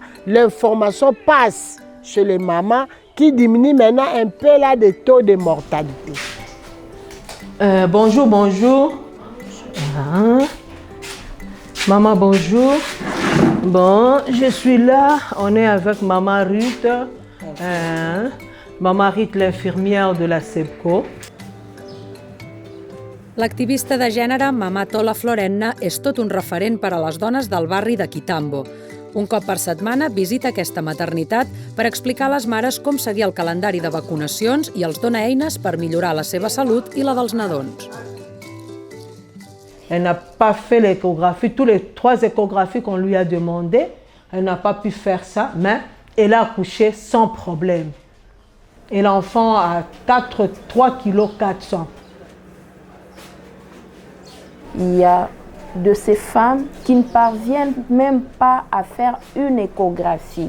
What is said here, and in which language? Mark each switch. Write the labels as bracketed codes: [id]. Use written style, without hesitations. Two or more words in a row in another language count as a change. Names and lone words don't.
[fr] L'information passe chez les mamans qui diminue maintenant un peu là des taux de mortalité. Bonjour, bonjour. Maman, bonjour. Bon, je suis là. On est avec Maman Ruth. Maman Ruth, l'infirmière de la CEPCO. [ca] L'activista de gènere Mama Tola Florenna és tot un referent per a les dones del barri de Quitambo. Un cop per setmana visita aquesta maternitat per explicar a les mares com seguir el calendari de vacunacions i els dona eines per millorar la seva salut i la dels nadons. [fr] Elle n'a pas fait l'échographie, tous les 3 échographies qu'on lui a demandé, elle n'a pas pu faire ça, mais elle a accouché sans problème. Et l'enfant a 3,4 kg. Il y a de ces femmes qui ne parviennent même pas à faire une échographie.